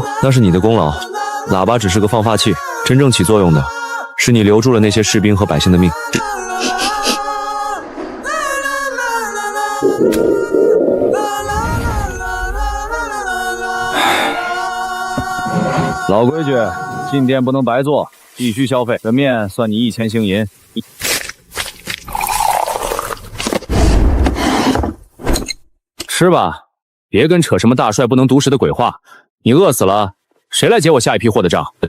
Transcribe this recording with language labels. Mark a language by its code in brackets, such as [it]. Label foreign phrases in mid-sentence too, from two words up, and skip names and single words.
[zh] 那是你的功勞，喇叭只是個放發器，真正起作用的是你留住了那些士兵和百姓的命。老規矩，進店不能白做，必須消費。這麵算你1000星銀。吃吧，別跟扯什麼大帥不能獨食的鬼話。你餓死了，誰來結我下一批貨的賬？